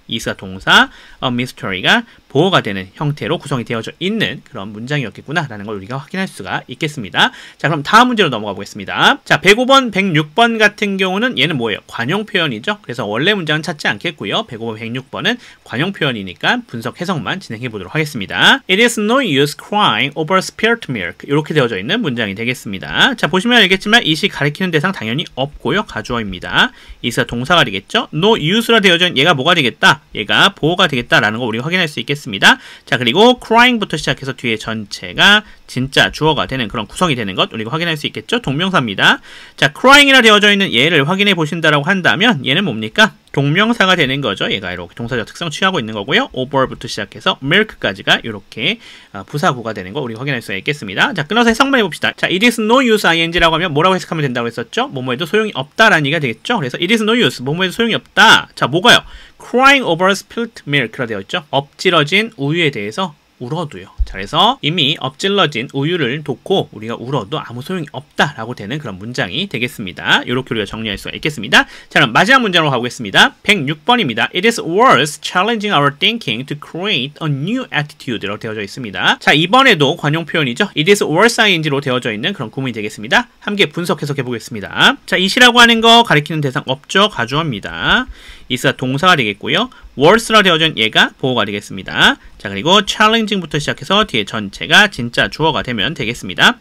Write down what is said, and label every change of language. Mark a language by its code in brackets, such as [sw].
[ko] is가 동사, a mystery가 보호가 되는 형태로 구성이 되어져 있는 그런 문장이었겠구나 라는 걸 우리가 확인할 수가 있겠습니다. 자, 그럼 다음 문제로 넘어가 보겠습니다. 자, 105번, 106번 같은 경우는 얘는 뭐예요? 관용 표현이죠. 그래서 원래 문장은 찾지 않겠고요. 105번, 106번은 관용 표현이니까 분석 해석만 진행해 보도록 하겠습니다. [en] It is no use crying over spilt milk. [ko] 이렇게 되어져 있는 문장이 되겠습니다. 자, 보시면 알겠지만 it이 가리키는 대상 당연히 없고요. 가주어입니다. it가 동사가 되겠죠. no use라 되어져 있는 얘가 뭐가 되겠다? 얘가 보호가 되겠다라는 거 우리가 확인할 수 있겠습니다. 자, 그리고 crying부터 시작해서 뒤에 전체가 진짜 주어가 되는 그런 구성이 되는 것 우리가 확인할 수 있겠죠. 동명사입니다. 자, crying이라 되어져 있는 얘를 확인해 보신다라고 한다면 얘는 뭡니까? 동명사가 되는 거죠. 얘가 이렇게 동사적 특성 취하고 있는 거고요. over부터 시작해서 milk까지가 이렇게 부사구가 되는 거 우리가 확인할 수가 있겠습니다. 자, 끊어서 해석만 해봅시다. 자, [en] it is no use [ko] ing라고 하면 뭐라고 해석하면 된다고 했었죠? 뭐뭐에도 소용이 없다라는 얘기가 되겠죠. 그래서 [en] it is no use, [ko] 뭐뭐에도 소용이 없다. 자, 뭐가요? [en] crying over spilt milk [ko] 라 되어 있죠. 엎질러진 우유에 대해서 울어도요. 자, 그래서 이미 엎질러진 우유를 돕고 우리가 울어도 아무 소용이 없다라고 되는 그런 문장이 되겠습니다. 이렇게 우리가 정리할 수가 있겠습니다. 자, 그럼 마지막 문장으로 가보겠습니다. 106번입니다. [en] It is worth challenging our thinking to create a new attitude라고 [ko] 되어져 있습니다. 자, 이번에도 관용 표현이죠. [en] It is worth [ko] ing로 되어져 있는 그런 구문이 되겠습니다. 함께 분석 해석해 보겠습니다. 자, it이라고 하는 거 가리키는 대상 없죠. 가주어입니다. is가 동사가 되겠고요. worth라 되어진 얘가 보호가 되겠습니다. 자, 자, 그리고 challenging부터 시작해서 뒤에 전체가 진짜 주어가 되면 되겠습니다.